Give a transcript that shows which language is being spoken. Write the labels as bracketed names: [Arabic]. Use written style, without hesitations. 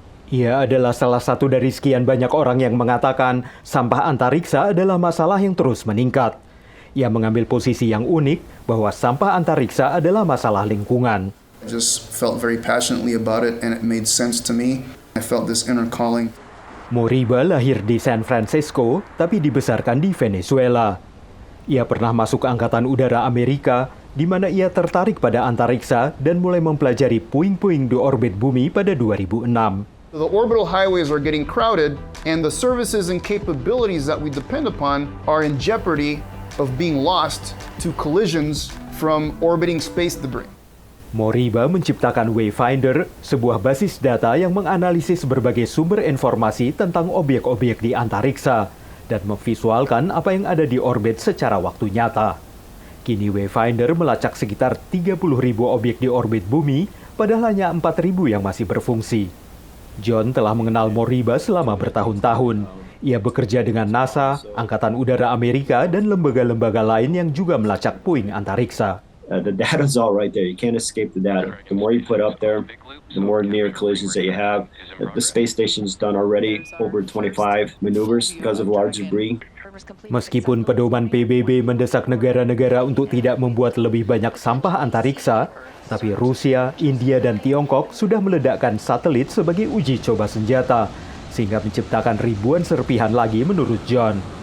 [Indonesian] Ia adalah salah satu dari sekian banyak orang yang mengatakan sampah antariksa adalah masalah yang terus meningkat. Ia mengambil posisi yang unik bahwa sampah antariksa adalah masalah lingkungan. [English] I just felt very passionately about it and it made sense to me. I felt this inner calling. [Indonesian] Moriba lahir di San Francisco, tapi dibesarkan di Venezuela. Ia pernah masuk Angkatan Udara Amerika, di mana ia tertarik pada antariksa dan mulai mempelajari puing-puing di orbit bumi pada 2006. [English] The orbital highways are getting crowded, and the services and capabilities that we depend upon are in jeopardy of being lost to collisions from orbiting space debris. [Indonesian] Moriba menciptakan Wayfinder, sebuah basis data yang menganalisis berbagai sumber informasi tentang objek-objek di antariksa dan memvisualkan apa yang ada di orbit secara waktu nyata. Kini Wayfinder melacak sekitar 30.000 objek di orbit bumi, padahal hanya 4.000 yang masih berfungsi. John telah mengenal Moriba selama bertahun-tahun. Ia bekerja dengan NASA, Angkatan Udara Amerika, dan lembaga-lembaga lain yang juga melacak puing antariksa. [English] The data's all right there. You can't escape the data. The more you put up there, the more near collisions that you have. The space station's done already over 25 maneuvers because of large debris. [Indonesian] Meskipun pedoman PBB mendesak negara-negara untuk tidak membuat lebih banyak sampah antariksa, tapi Rusia, India, dan Tiongkok sudah meledakkan satelit sebagai uji coba senjata, sehingga menciptakan ribuan serpihan lagi menurut John.